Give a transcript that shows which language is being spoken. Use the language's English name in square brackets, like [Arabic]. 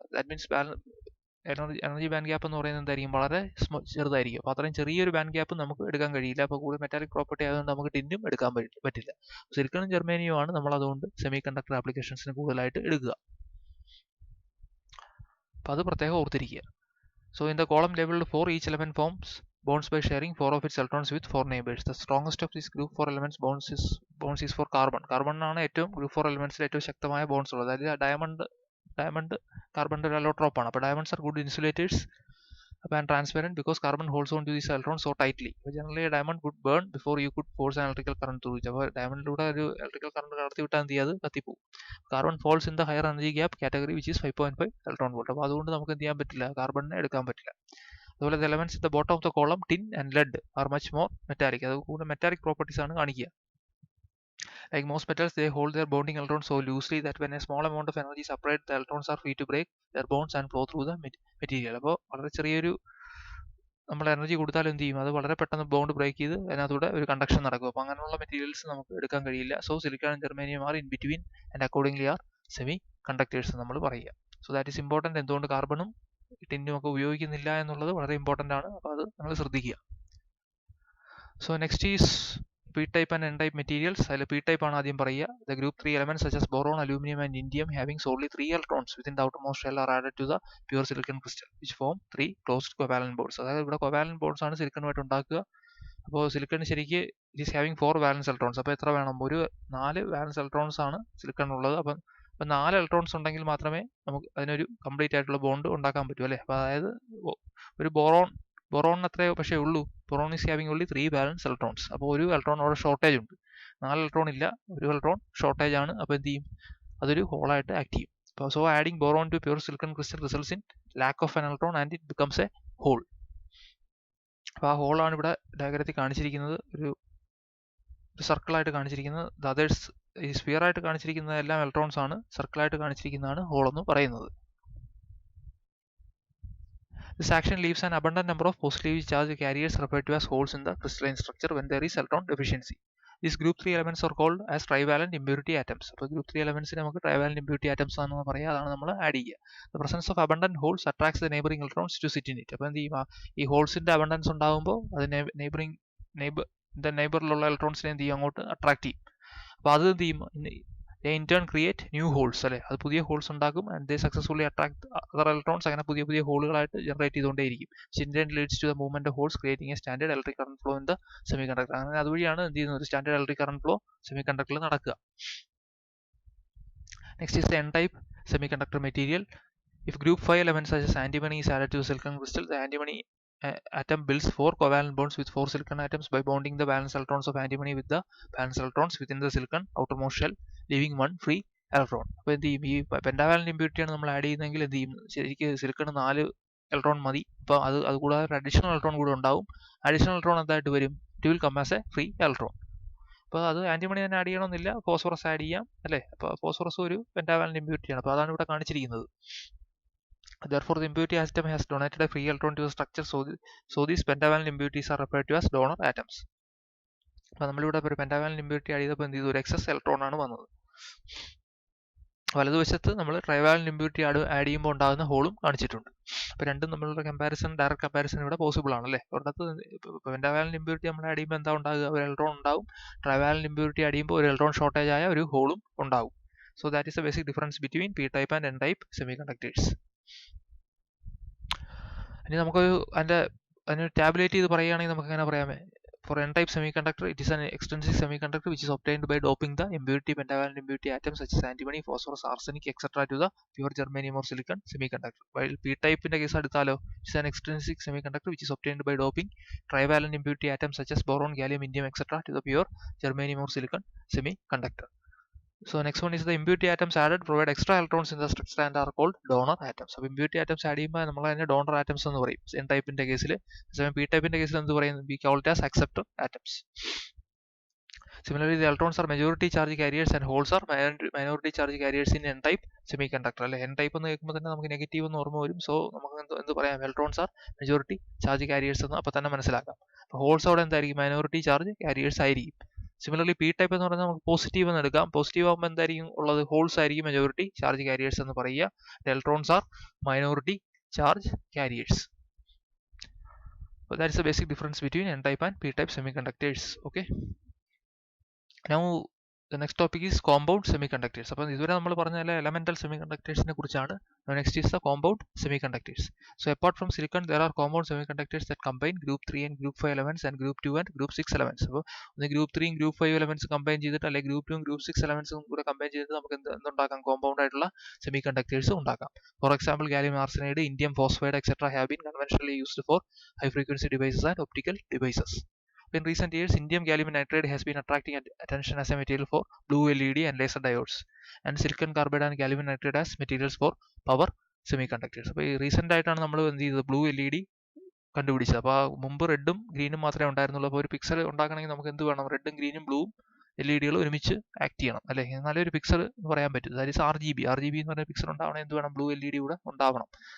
[Malayalam] That means energy band gap എന്ന് പറയുന്നത് എന്തായിരിക്കും, വളരെ ചെറുതായിരിക്കും. അപ്പോൾ അത്രയും ചെറിയൊരു ബാൻഡ് ഗ്യാപ്പ് നമുക്ക് എടുക്കാൻ കഴിയില്ല. അപ്പോൾ കൂടുതൽ മെറ്റാലിക് പ്രോപ്പർട്ടി ആയതുകൊണ്ട് നമുക്ക് ടിന്നും എടുക്കാൻ പറ്റില്ല. സിലിക്കണും ജെർമേനിയും ആണ് നമ്മൾ അതുകൊണ്ട് സെമി കണ്ടക്ടർ ആപ്ലിക്കേഷൻസിന് കൂടുതലായിട്ട് എടുക്കുക. അപ്പോൾ അത് പ്രത്യേകം ഓർത്തിരിക്കുക. [English] So in the column labelled 4, each element forms bonds by sharing 4 of its electrons with 4 neighbors. The strongest of these group 4 elements bonds is for carbon. [Malayalam] കാർബണിനാണ് ഏറ്റവും ഗ്രൂപ്പ് 4 എലമെന്റ്സിൽ ഏറ്റവും ശക്തമായ ബോൺസ് ഉള്ളത്. അതായത് ഡയമണ്ട് കാർബണിന്റെ ഒരു അലോട്രോപ്പ് ആണ്. അപ്പോൾ [English] Diamonds are good insulators and transparent because carbon holds on to these electrons so tightly. Generally a diamond would burn before you could force an electrical current through it. [Malayalam] അപ്പോൾ ഡയമണ്ടിലൂടെ ഒരു electrical current കടത്തി വിട്ടാൽ എന്ത് ചെയ്യും, അത് കത്തിപ്പോകും. [English] Carbon falls in the higher energy gap category which is 5.5 electron volt. [Malayalam] അപ്പോൾ അതുകൊണ്ട് നമുക്ക് എന്ത് ചെയ്യാൻ പറ്റില്ല, കാർബണിനെ എടുക്കാൻ പറ്റില്ല. [English] അതുപോലെ the elements at the bottom of the column, tin and lead, are much more metallic. [Malayalam] അത് കൂടുതൽ മെറ്റാലിക് പ്രോപ്പർട്ടീസ് ആണ് കാണിക്കുക. [English] Like most metals, they hold their bonding electrons so loosely that when a small amount of energy is applied, the electrons are free to break their bonds and flow through the material. [Malayalam] അപ്പോൾ വളരെ ചെറിയൊരു നമ്മൾ energy കൊടുത്താൽ എന്ത് ചെയ്യും, അത് വളരെ പെട്ടെന്ന് ബോണ്ട് ബ്രേക്ക് ചെയ്ത് അതിനകത്തൂടെ ഒരു കണ്ടക്ഷൻ നടക്കും. അപ്പോൾ അങ്ങനെയുള്ള മെറ്റീരിയൽസ് നമുക്ക് എടുക്കാൻ കഴിയില്ല. [English] so silicon and germanium are in between and accordingly are semiconductors [Malayalam] നമ്മൾ പറയുക. [English] So that is important. [Malayalam] എന്തുകൊണ്ട് കാർബണും ടിന്നും ഒക്കെ ഉപയോഗിക്കുന്നില്ല എന്നുള്ളത് വളരെ ഇമ്പോർട്ടൻ്റ് ആണ്. അപ്പോൾ അത് നമ്മൾ ശ്രദ്ധിക്കുക. [English] So next is p-type and n-type materials. [Malayalam] അതിൽ p-type ആണ് ആദ്യം പറയുക. [English] The group 3 elements such as boron, aluminum and indium having solely 3 electrons within the outermost shell are added to the pure silicon crystal which form 3 closed covalent bonds. [Malayalam] അതായത് ഇവിടെ covalent bonds ആണ് സിലിക്കണുമായിട്ട് ഉണ്ടാക്കുക. അപ്പോൾ silicon ശരിക്ക് [English] It is having 4 valence electrons. [Malayalam] അപ്പോൾ എത്ര വേണം, ഒരു 4 വാലൻസ് ഇലക്ട്രോൺസ് ആണ് സിലിക്കൺ ഉള്ളത്. അപ്പം അപ്പോൾ 4 ഇലക്ട്രോൺസ് ഉണ്ടെങ്കിൽ മാത്രമേ നമുക്ക് അതിനൊരു കംപ്ലീറ്റ് ആയിട്ടുള്ള ബോണ്ട് ഉണ്ടാക്കാൻ പറ്റൂ അല്ലേ. അപ്പോൾ അതായത് ഒരു ബൊറോണിന് അത്രയോ പക്ഷേ ഉള്ളൂ. [English] Boron is having only 3 valence electrons. [Malayalam] അപ്പോൾ ഒരു ഇലക്ട്രോൺ അവിടെ ഷോർട്ടേജ് ഉണ്ട്. 4 ഇലക്ട്രോൺ ഇല്ല, ഒരു ഇലക്ട്രോൺ ഷോർട്ടേജ് ആണ്. അപ്പോൾ എന്ത് ചെയ്യും, അതൊരു ഹോളായിട്ട് ആക്ട് ചെയ്യും. [English] അപ്പോൾ so adding boron to pure silicon crystal results in lack of an electron and it becomes a hole. [Malayalam] അപ്പോൾ ആ ഹോളാണ് ഇവിടെ ഡയഗ്രത്തിൽ കാണിച്ചിരിക്കുന്നത്, ഒരു സർക്കിളായിട്ട് കാണിച്ചിരിക്കുന്നത്. ദ അതേഴ്സ് ഈ സ്ഫിയർ ആയിട്ട് കാണിച്ചിരിക്കുന്നത് എല്ലാം ഇലക്ട്രോൺസ് ആണ്, സർക്കിളായിട്ട് കാണിച്ചിരിക്കുന്നതാണ് ഹോൾ എന്ന് പറയുന്നത്. [English] This action leaves an abundant number of positively charged carriers referred to as holes in the crystalline structure when there is electron deficiency. These group 3 elements are called as trivalent impurity atoms. [Malayalam] അപ്പോൾ group 3 എലമെന്റ്സിനെ നമുക്ക് trivalent impurity atoms ആണെന്ന് പറയാം. അതാണ് നമ്മൾ add ചെയ്യുക. [English] The presence of abundant holes attracts the neighboring electrons to sit in it. [Malayalam] അപ്പോൾ എന്ത് ചെയ്യും, ഈ ഹോൾസിന്റെ അബണ്ടൻസ് ഉണ്ടാകുമ്പോൾ അത് നെയ്ബറിലുള്ള ഇലക്ട്രോൺസിനെ എന്ത് ചെയ്യും, അങ്ങോട്ട് അട്രാക്ട് ചെയ്യും. അപ്പോൾ അത് എന്ത് ചെയ്യും, [English] in turn create new holes [Malayalam] അല്ലേ, അത് പുതിയ ഹോൾസ് ഉണ്ടാക്കും. [English] And they successfully attract other electrons. [Malayalam] അങ്ങനെ പുതിയ പുതിയ ഹോളുകളായിട്ട് generate ചെയ്തുകൊണ്ടേയിരിക്കും. [English] in turn leads to the movement of holes creating a standard electric current flow in the semiconductor. [Malayalam] അങ്ങനെ അതുവഴിയാണ് എന്ത് ചെയ്യുന്നത്, സ്റ്റാൻഡേർഡ് ഇലക്ട്രിക് കറന്റ് ഫ്ലോ സെമികണ്ടക്ടറിൽ നടക്കുക. [English] Next is the n-type semiconductor material. If group 5 elements such as antimony is added to a silicon crystal, the antimony atom builds 4 covalent bonds with 4 silicon atoms by bonding the valence electrons of antimony with the valence electrons within the silicon outermost shell, leaving one free electron. [Malayalam] അപ്പോൾ എന്ത് ചെയ്യും, ഈ pentavalent ഇമ്പ്യൂരിറ്റിയാണ് നമ്മൾ add ചെയ്യുന്നതെങ്കിൽ എന്ത് ചെയ്യും, ശരിക്കും silicon 4 electron മതി. അപ്പോൾ അത് കൂടാതെ ഒരു അഡീഷണൽ ഇലക്ട്രോൺ കൂടെ ഉണ്ടാവും. അഡീഷണൽ ഇലക്ട്രോൺ എന്തായിട്ട് വരും, [English] It will come as a free electron. [Malayalam] അപ്പോൾ അത് ആന്റിമണി തന്നെ ആഡ് ചെയ്യണമെന്നില്ല, ഫോസ്ഫറസ് ആഡ് ചെയ്യാം അല്ലേ. അപ്പോൾ ഫോസ്ഫറസ് ഒരു പെൻഡാവാലന്റ് ഇമ്പ്യൂരിറ്റിയാണ്. അപ്പോൾ അതാണ് ഇവിടെ കാണിച്ചിരിക്കുന്നത്. [English] Therefore, the impurity atom has donated a free electron to the structure, so these pentavalent impurities are referred to as donor atoms. [Malayalam] അപ്പോൾ നമ്മളിവിടെ ഒരു പെൻഡാവാലന്റ് ഇമ്പ്യൂരിറ്റി ആഡ് ചെയ്തപ്പോൾ എന്ത് ചെയ്തു, ഒരു എക്സസ് ഇലക്ട്രോൺ ആണ് വന്നത്. വലതുവശത്ത് നമ്മൾ ട്രൈവാലന്റ് ഇമ്പ്യൂരിറ്റി ആഡ് ചെയ്യുമ്പോൾ ഉണ്ടാകുന്ന ഹോളും കാണിച്ചിട്ടുണ്ട്. അപ്പോൾ രണ്ടും തമ്മിലുള്ള കമ്പാരിസൺ, ഡയറക്റ്റ് കമ്പാരിസൺ ഇവിടെ പോസിബിൾ ആണല്ലേ. ഒരിടത്ത് പെൻഡാവാലന്റ് ഇമ്പ്യൂരിറ്റി നമ്മൾ ആഡ് ചെയ്യുമ്പോൾ എന്താ ഉണ്ടാകുക, ഒരു ഇലക്ട്രോൺ ഉണ്ടാവും. ട്രൈവാലന്റ് ഇമ്പ്യൂരിറ്റി ആഡ് ചെയ്യുമ്പോൾ ഒരു ഇലക്ട്രോൺ ഷോർട്ടേജ് ആയ ഒരു ഹോളും ഉണ്ടാവും. [English] So that is the basic difference between P type and N type semiconductors. [Malayalam] ഇനി നമുക്കൊരു അതിന് ടാബുലേറ്റ് ചെയ്ത് പറയുകയാണെങ്കിൽ നമുക്ക് എങ്ങനെ പറയാമേ, [English] for n-type semiconductor, it is an extrinsic semiconductor which is obtained by doping the impurity pentavalent impurity atoms such as antimony, phosphorus, arsenic, etc. to the pure germanium or silicon semiconductor. While p-type in the case എടുത്താലോ, it is an extrinsic semiconductor which is obtained by doping trivalent impurity atoms such as boron, gallium, indium, etc. to the pure germanium or silicon semiconductor. So next one is the impurity atoms added provide extra electrons in the structure and are called donor atoms. [Malayalam] അപ്പോൾ impurity atoms add ചെയ്യുമ്പോൾ നമ്മൾ അതിനെ donor atoms എന്ന് പറയും n ടൈപ്പിന്റെ കേസിൽ. p ടൈപ്പിന്റെ കേസിൽ എന്ത് പറയും, [English] we call it as acceptor atoms. Similarly, the electrons are majority charge carriers and holes are minority charge carriers in n type semiconductor. [Malayalam] അല്ലെ, n ടൈപ്പ് എന്ന് കേൾക്കുമ്പോൾ തന്നെ നമുക്ക് നെഗറ്റീവ് എന്ന് ഓർമ്മ വരും. സോ നമുക്ക് എന്ത് പറയാം, [English] electrons are majority charge carriers [Malayalam] എന്ന് അപ്പോൾ തന്നെ മനസ്സിലാക്കാം. അപ്പോൾ ഹോൾസ് അവിടെ എന്തായിരിക്കും, മൈനോറിറ്റി ചാർജ് കാരിയേഴ്സ് ആയിരിക്കും. സിമിലർലി പി ടൈപ്പ് എന്ന് പറഞ്ഞാൽ നമുക്ക് പോസിറ്റീവ് എന്ന് എടുക്കാം. പോസിറ്റീവ് ആകുമ്പോൾ എന്തായിരിക്കും ഉള്ളത്, ഹോൾസ് ആയിരിക്കും മെജോറിറ്റി ചാർജ് കാരിയേഴ്സ് എന്ന് പറയുക. [English] Electrons are minority charge carriers. So that is the basic difference between n type and p type semiconductors. Okay, now the next topic is compound semiconductors. [Malayalam] അപ്പോൾ ഇതുവരെ നമ്മൾ പറഞ്ഞ elemental semiconductors നെ കുറിച്ചാണ്. [English] Now next is the compound semiconductors. So apart from silicon, there are compound semiconductors that combine group 3 and group 5 elements and group 2 and group 6 elements. [Malayalam] അപ്പോൾ ഒന്ന് group 3 ഉം group 5 elements combine ചെയ്തിട്ട് അല്ലെങ്കിൽ group 2 ഉം group 6 elements കൂടെ combine ചെയ്തിട്ട് നമുക്ക് എന്തുണ്ടാക്കാം, compound ആയിട്ടുള്ള semiconductors ഉണ്ടാക്കാം. [English] For example, gallium arsenide, indium phosphide, etc. have been conventionally used for high frequency devices and optical devices. In recent years, indium gallium nitride has been attracting attention as a material for blue LED and laser diodes, and silicon carbide and gallium nitride as materials for power semiconductors. [Malayalam] അപ്പോൾ ഈ recent ആയിട്ടാണ് നമ്മൾ എന്ത് ചെയ്തത്, blue LED കണ്ടുപിടിച്ചത്. അപ്പോൾ മുമ്പ് റെഡും ഗ്രീനും മാത്രമേ ഉണ്ടായിരുന്നുള്ളൂ. അപ്പോൾ ഒരു പിക്സൽ ഉണ്ടാക്കണമെങ്കിൽ നമുക്ക് എന്ത് വേണം, റെഡും ഗ്രീനും ബ്ലൂവും LED ഒരുമിച്ച് ആക്ട് ചെയ്യണം അല്ലേ, എന്നാലേ ഒരു പിക്സൽ എന്ന് പറയാൻ പറ്റും. ദാറ്റ് ഈസ് RGB എന്ന് പറഞ്ഞ പിക്സൽ ഉണ്ടാവണം, എന്ത് വേണം, ബ്ലൂ LED കൂടെ ഉണ്ടാവണം.